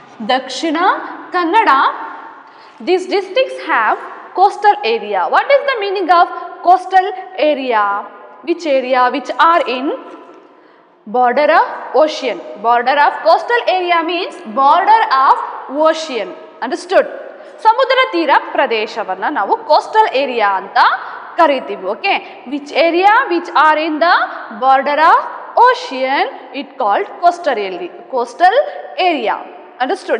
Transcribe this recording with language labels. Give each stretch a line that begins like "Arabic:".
English: Dakshina Kannada, these districts have coastal area. What is the meaning of coastal area? Which area? Which are in border of ocean. Border of coastal area means border of ocean. Understood?
Kannada: Samudra ತೀರ ಪ್ರದೇಶವನ್ನ ನಾವು coastal area ಅಂತ ಕರೀತೀವಿ.
English: Okay, which area? Which are in the border of ocean, it called coastal area. Understood?